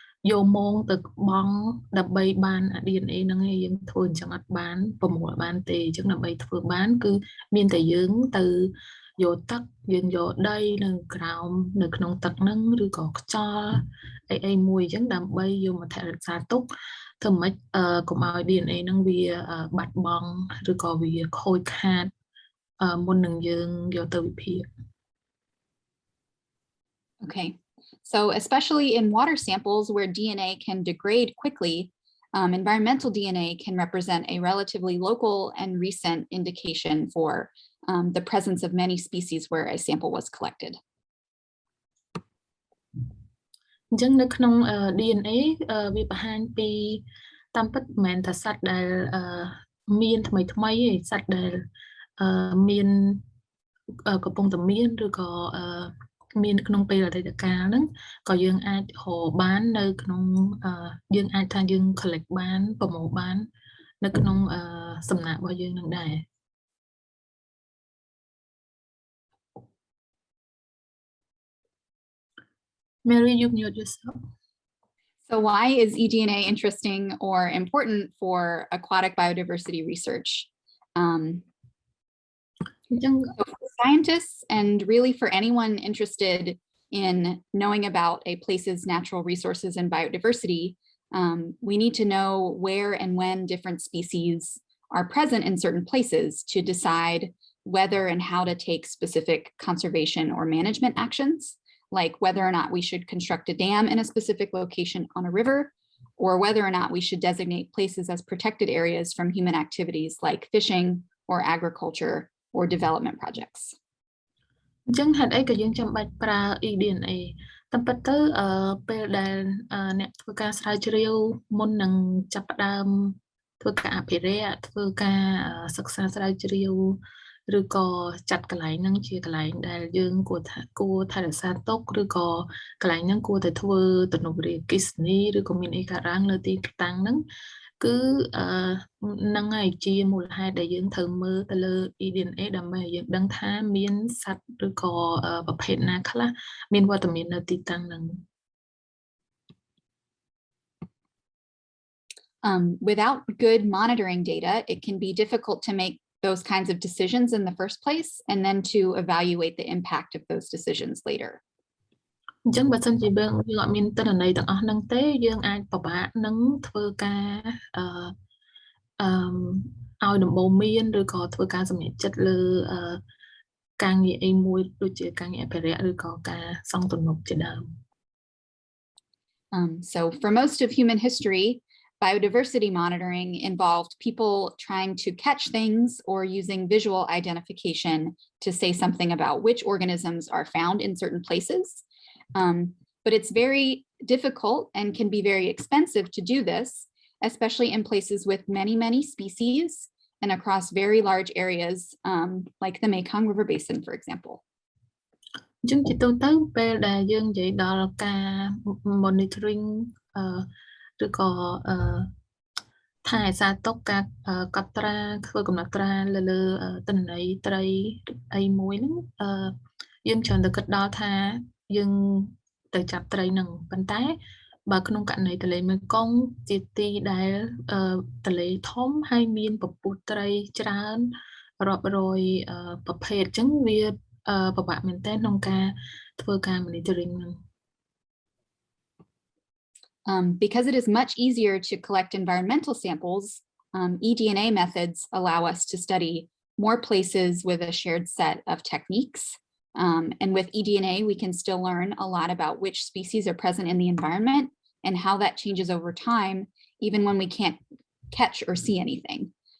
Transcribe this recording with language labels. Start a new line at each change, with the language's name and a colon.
Khmer: យកម៉ងទៅបង់ដើម្បីបាន DNA ហ្នឹងឯងយើងធ្វើអញ្ចឹងអត់បានប្រមូលបានទេអញ្ចឹងដើម្បីធ្វើបានគឺមានតែយើងទៅយកទឹកយើងយកដីនៅក្រោមនៅក្នុងទឹកហ្នឹងឬក៏ខ្យល់អីមួយអញ្ចឹងដើម្បីយកមកថែរក្សាទុកធ្វើម៉េចកុំឲ្យ DNA ហ្នឹងវាបាត់បង់ឬក៏វាខូចខាតមុននឹងយើងយកទៅវិភាគ
English: Okay, so especially in water samples where DNA can degrade quickly, environmental DNA can represent a relatively local and recent indication for the presence of many species where a sample was collected.
Khmer: អញ្ចឹងនៅក្នុង DNA វាបង្ហាញពីតាមពិតមិនមែនថាសត្វដែលមានថ្មីឯងសត្វដែលមាន កំពុងតែមានឬក៏មានក្នុងពេលអតីតកាលហ្នឹងក៏យើងអាចរកបាននៅក្នុងយើងអាចថាយើង collect បានប្រមូលបាននៅក្នុងសំណាក់របស់យើងនឹងដែរ
English: Mary, you mute yourself. So why is eDNA interesting or important for aquatic biodiversity research? So for scientists and really for anyone interested in knowing about a place's natural resources and biodiversity, we need to know where and when different species are present in certain places to decide whether and how to take specific conservation or management actions, like whether or not we should construct a dam in a specific location on a river, or whether or not we should designate places as protected areas from human activities like fishing or agriculture or development projects.
Khmer: អញ្ចឹងហេតុអីក៏យើងចាំបាច់ប្រើ eDNA តាមពិតទៅពេលដែលអ្នកធ្វើការស្រាវជ្រាវមុននឹងចាប់ផ្ដើមធ្វើការអភិរក្សធ្វើការសិក្សាស្រាវជ្រាវឬក៏ចាត់កន្លែងហ្នឹងជាកន្លែងដែលយើងគួរថែរក្សាទុកឬក៏កន្លែងហ្នឹងគួរតែធ្វើទំនប់វារីអគ្គិសនីឬក៏មានអីកើតឡើងលើទីតាំងហ្នឹងគឺ ហ្នឹងហើយជាមូលហេតុដែលយើងត្រូវមើលទៅលើ eDNA ដើម្បីឲ្យយើងដឹងថាមានសត្វឬក៏ប្រភេទណាខ្លះមានវត្តមាននៅទីតាំងហ្នឹង
English: Without good monitoring data, it can be difficult to make those kinds of decisions in the first place and then to evaluate the impact of those decisions later.
Khmer: អញ្ចឹងបើសិនជាយើងអត់មានទិន្នន័យទាំងអស់ហ្នឹងទេយើងអាចពិបាកនឹងធ្វើការឲ្យដំបូន្មានឬក៏ធ្វើការសម្រេចចិត្តលើការងារអីមួយដូចជាការងារអភិរក្សឬក៏ការសង់ទំនប់ជាដើម
English: So for most of human history, biodiversity monitoring involved people trying to catch things or using visual identification to say something about which organisms are found in certain places. But it's very difficult and can be very expensive to do this, especially in places with many, many species and across very large areas like the Mekong River Basin, for example.
Khmer: អញ្ចឹងជាទូទៅពេលដែលយើងនិយាយដល់ការ monitoring ឬក៏ថែរក្សាទុកការកត់ត្រាធ្វើកំណត់ត្រាលើទិន្នន័យត្រីអីមួយហ្នឹង យើងច្រើនតែគិតដល់ថាយើងទៅចាប់ត្រីហ្នឹងប៉ុន្តែបើក្នុងករណីទន្លេមេគង្គជាទីដែលទន្លេធំហើយមានពពុះត្រីច្រើនរាប់រយប្រភេទអញ្ចឹងវាពិបាកមែនទែនក្នុងការធ្វើការ monitoring ហ្នឹង
English: Because it is much easier to collect environmental samples, eDNA methods allow us to study more places with a shared set of techniques. And with eDNA, we can still learn a lot about which species are present in the environment and how that changes over time, even when we can't catch or see anything.